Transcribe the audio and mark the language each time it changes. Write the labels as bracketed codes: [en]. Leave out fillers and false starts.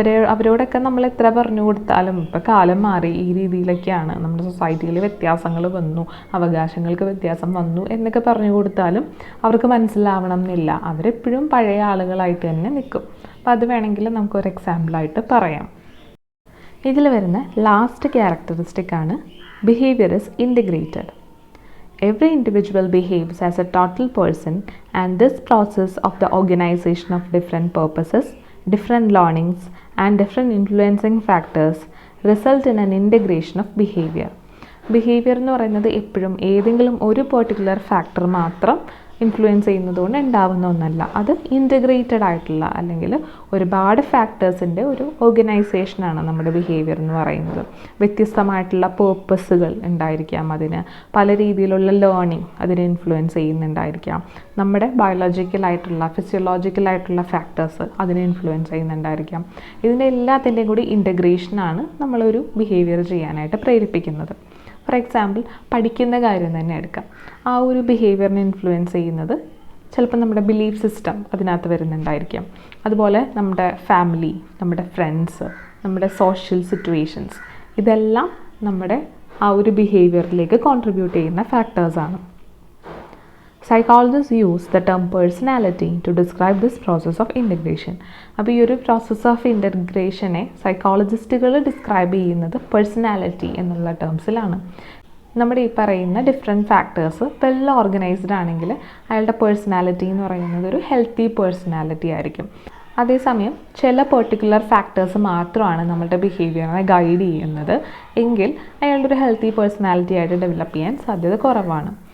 [ml] അവരോടൊക്കെ നമ്മൾ എത്ര പറഞ്ഞു കൊടുത്താലും ഇപ്പോൾ കാലം മാറി, ഈ രീതിയിലൊക്കെയാണ്, നമ്മുടെ സൊസൈറ്റിയിൽ വ്യത്യാസങ്ങൾ വന്നു, അവകാശങ്ങൾക്ക് വ്യത്യാസം വന്നു എന്നൊക്കെ പറഞ്ഞു കൊടുത്താലും അവർക്ക് മനസ്സിലാവണം എന്നില്ല. അവരെപ്പോഴും പഴയ ആളുകളായിട്ട് തന്നെ നിൽക്കും. അപ്പോൾ അത് വേണമെങ്കിൽ നമുക്കൊരു എക്സാമ്പിളായിട്ട് പറയാം. ഇതിൽ വരുന്ന ലാസ്റ്റ് ക്യാരക്ടറിസ്റ്റിക് ആണ് [en] Behaviour is integrated. Every individual behaves as a total person, and this process of the organization of different purposes, different learnings, and different influencing factors result in an integration of behavior. [ml] Behaviour എന്ന് പറയുന്നത് എപ്പോഴും ഏതെങ്കിലും ഒരു particular factor മാത്രം influence ചെയ്യുന്നതുകൊണ്ട് ഉണ്ടാവുന്ന ഒന്നല്ല. അത് ഇൻറ്റഗ്രേറ്റഡ് ആയിട്ടുള്ള, അല്ലെങ്കിൽ ഒരുപാട് ഫാക്ടേഴ്സിൻ്റെ ഒരു ഓർഗനൈസേഷനാണ് നമ്മുടെ ബിഹേവിയർ എന്ന് പറയുന്നത്. വ്യത്യസ്തമായിട്ടുള്ള പേർപ്പസുകൾ ഉണ്ടായിരിക്കാം, അതിന് പല രീതിയിലുള്ള ലേണിംഗ് അതിനെ ഇൻഫ്ലുവൻസ് ചെയ്യുന്നുണ്ടായിരിക്കാം. നമ്മുടെ ബയോളജിക്കലായിട്ടുള്ള ഫിസിയോളജിക്കലായിട്ടുള്ള ഫാക്ടേഴ്സ് അതിനെ ഇൻഫ്ലുവൻസ് ചെയ്യുന്നുണ്ടായിരിക്കാം. ഇതിൻ്റെ എല്ലാത്തിൻ്റെയും കൂടി ഇൻറ്റഗ്രേഷനാണ് നമ്മളൊരു ബിഹേവിയർ ചെയ്യാനായിട്ട് പ്രേരിപ്പിക്കുന്നത്. ഫോർ എക്സാമ്പിൾ, പഠിക്കുന്ന കാര്യം തന്നെ എടുക്കാം. ആ ഒരു ബിഹേവിയറിനെ ഇൻഫ്ലുവൻസ് ചെയ്യുന്നത് ചിലപ്പോൾ നമ്മുടെ ബിലീഫ് സിസ്റ്റം അതിനകത്ത് വരുന്നുണ്ടായിരിക്കാം. അതുപോലെ നമ്മുടെ ഫാമിലി, നമ്മുടെ ഫ്രണ്ട്സ്, നമ്മുടെ സോഷ്യൽ സിറ്റുവേഷൻസ്, ഇതെല്ലാം നമ്മുടെ ആ ഒരു ബിഹേവിയറിലേക്ക് കോൺട്രിബ്യൂട്ട് ചെയ്യുന്ന ഫാക്ടേഴ്സാണ്. [en] Psychologists use the term personality to describe this process of integration. [ml] അപ്പോൾ ഈ ഒരു പ്രോസസ്സ് ഓഫ് ഇൻ്റഗ്രേഷനെ സൈക്കോളജിസ്റ്റുകൾ ഡിസ്ക്രൈബ് ചെയ്യുന്നത് പേഴ്സണാലിറ്റി എന്നുള്ള ടേംസിലാണ്. നമ്മുടെ ഈ പറയുന്ന ഡിഫറെൻറ്റ് ഫാക്ടേഴ്സ് വെൽ ഓർഗനൈസ്ഡ് ആണെങ്കിൽ അയാളുടെ പേഴ്സണാലിറ്റി എന്ന് പറയുന്നത് ഒരു ഹെൽത്തി പേഴ്സണാലിറ്റി ആയിരിക്കും. അതേസമയം ചില പെർട്ടിക്കുലർ ഫാക്ടേഴ്സ് മാത്രമാണ് നമ്മളുടെ ബിഹേവിയറിനെ ഗൈഡ് ചെയ്യുന്നത് എങ്കിൽ അയാളുടെ ഒരു ഹെൽത്തി പേഴ്സണാലിറ്റി ആയിട്ട് ഡെവലപ്പ് ചെയ്യാൻ സാധ്യത കുറവാണ്.